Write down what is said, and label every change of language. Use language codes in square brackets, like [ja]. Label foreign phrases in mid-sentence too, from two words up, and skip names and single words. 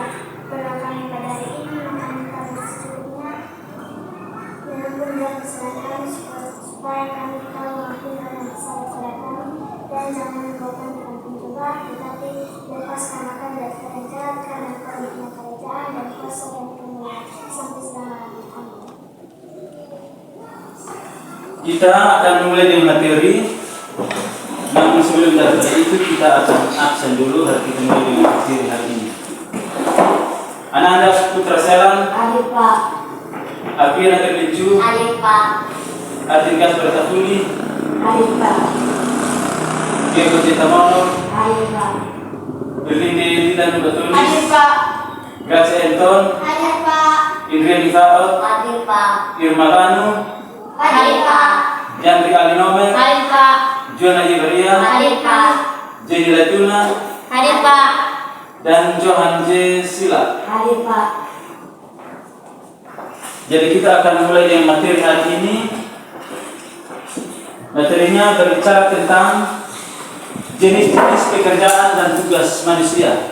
[id] Berilah kami pada hari ini makanan kami secukupnya, dan ampunilah kesalahan kami supaya kami tahu mengampuni yang bersalah kepada kami, dan jangan membawa kami dalam pencobaan, tetapi lepaskan kami dari segala jahat, karena Engkau punya kerajaan dan kuasa dan kemuliaan sampai selama-lamanya. Amin. Kita akan mulai dengan materi. Namun sebelum daripada itu kita akan absen dulu hari kita mulai dengan materi hari ini. Anak-anak Putra Selang, Adik Pak. Alfian Terbencu, Adik Pak. Artikas Bertafuli, Adik Pak. Diego Cetamono, Adik Pak. Berlinde Dilan Batulis, Adik Pak. Gracia Anton, Adik Pak. Indrian Ifaot, Adik Pak. Irma Lanu, Adik Pak. Jantri Alinome, Adik Pak. Joana Iberia, Adik Pak. Jenny Latuna, Adik Pak. dan Johan J. Sila. Adik Pak. Jadi kita akan mulai dengan materi hari ini. Materinya berbicara tentang jenis-jenis pekerjaan dan tugas manusia.